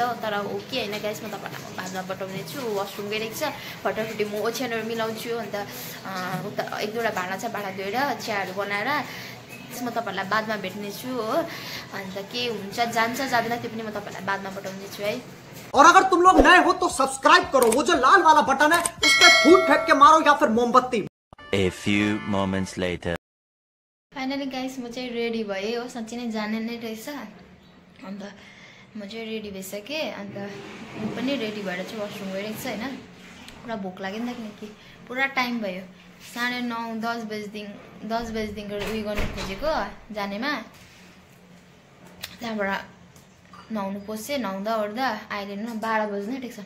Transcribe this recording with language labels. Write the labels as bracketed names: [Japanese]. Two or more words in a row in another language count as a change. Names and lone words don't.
[Nepali] तर हो कि होइन गाइस, म तपाईँहरूलाई बादमा पठाउने छु। वासरुम गइरहेको छ, फटाफटी म ओछ्यानहरू मिलाउँछु। अन्त उता 1-2वटा भाँडा छ, भाँडा धोएर चियाहरू बनाएर म तपाईँहरूलाई बादमा भेट्नेछु हो। अन्त के हुन्छ जान्छ जाँदैन त्यो पनि म तपाईँहरूलाई बादमा पठाउने छु है। [Hindi] और अगर तुम लोग नए हो तो सब्सक्राइब करो, वो जो लाल वाला बटन है उस पर फूट फेंक के मारो या फिर मोमबत्ती। [English] A few moments later. [Nepali] फाइनली गाइस म चाहिँ रेडी भएँ हो, साँच्चै नै जाने नै रहेछ। अन्त म चाहिँ रेडी भइसकेँ। अन्त म पनि रेडी भएर चाहिँ वासरुम गइरहेको छ होइन। पुरा भोक लाग्यो नि त, किनकि पुरा टाइम भयो। 9:30 बजीदेखि उयो गर्नु खोजेको जानेमा, त्यहाँबाट नुहाउनु पस्यो, नुहाउँदा ओर्दा अहिले न 12 बज्नु आँटेको छ।